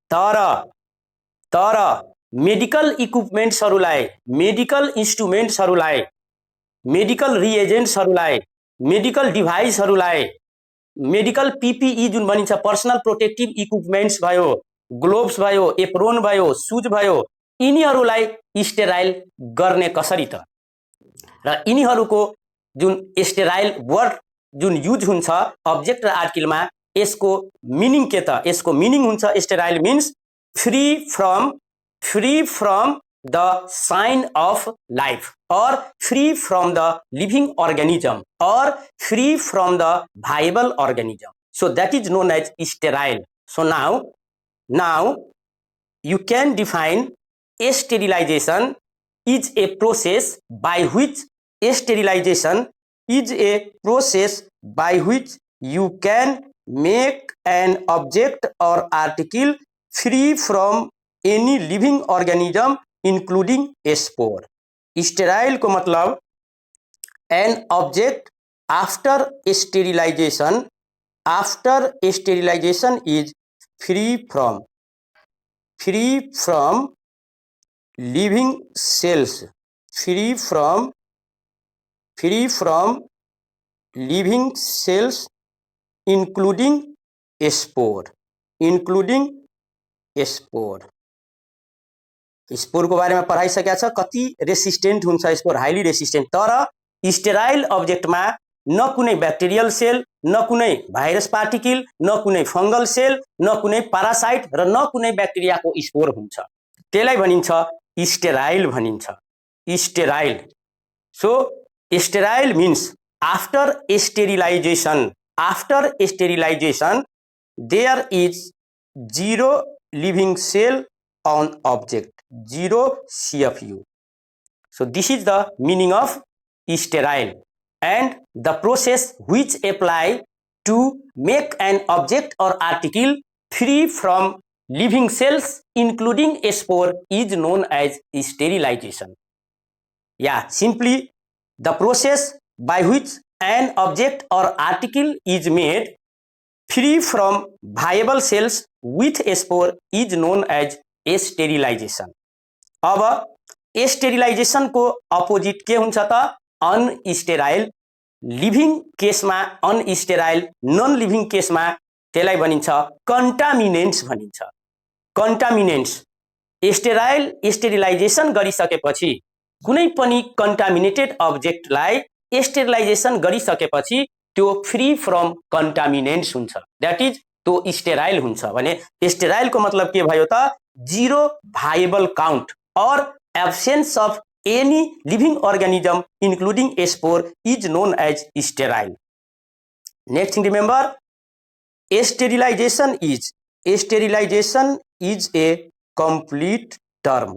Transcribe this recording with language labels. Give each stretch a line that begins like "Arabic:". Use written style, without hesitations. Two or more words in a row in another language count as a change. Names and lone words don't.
Nepali: तर मेडिकल इक्विपमेन्ट्सहरूलाई, मेडिकल इन्स्ट्रुमेन्ट्सहरूलाई, मेडिकल रिएजेन्ट्सहरूलाई, मेडिकल डिभाइसहरूलाई, मेडिकल पीपीई जुन भनिन्छ
English: personal protective equipments
Nepali: भयो, ग्लोभ्स भयो, एप्रोन भयो, सुज भयो, यिनीहरूलाई स्टेराइल गर्ने कसरी त? र यिनीहरूको जुन
English: sterile word
Nepali: जुन युज हुन्छ अब्जेक्ट र आर्टिकलमा, यसको मिनिङ के त? यसको मिनिङ हुन्छ
English: sterile means free from the sign of life, or free from the living organism, or free from the viable organism. So that is known as sterile. So now you can define sterilization is a process by which you can make an object और article free from any living organism including spore। sterile
Hindi: को मतलब
English: an object after sterilization is free from living cells, free from living cells including spore
Nepali: स्पोर को बारे में पढाइसकेका छ। कति रेसिस्टेंट हुन्छ स्पोर, हाईली रेसिस्टेंट। तर
English: sterile object
Nepali: में न कुनै
English: bacterial cell,
Nepali: न कुनै
English: virus particle,
Nepali: न कुनै
English: fungal cell,
Nepali: न कुनै पारासाइट र न कुनै बैक्टेरिया को स्पोर हुन्छ। त्यसलाई भनिन्छ स्टेराइल भनिन्छ।
English: sterile. So sterile means after sterilization there is zero living cell on object, zero CFU. So this is the meaning of sterile and the process which apply to make an object or article free from living cells including spore is known as sterilization. Yeah, simply the process by which an object or article is made free from viable cells with spore is known as sterilization.
Nepali: अब स्टेरिलाइजेशन को अपोजिट के हुन्छ त अनस्टेराइल। लिभिङ केसमा अनस्टेराइल, नन लिभिङ केसमा त्यसलाई भनिन्छ कन्टामिनेन्ट्स भनिन्छ। कन्टामिनेन्ट्स। स्टेरिलाइजेसन गरिसकेपछि कुनै पनि कन्टामिनेटेड अब्जेक्टलाई स्टेरिलाइजेसन गरिसकेपछि त्यो
English: free from contaminants
Nepali: हुन्छ,
English: that is
Nepali: तो स्टेराइल हुन्छ। भने स्टेराइल को मतलब के भयो त
English: zero viable count और absence of any living organism including spore is known as sterile। next thing remember, sterilization is a complete term.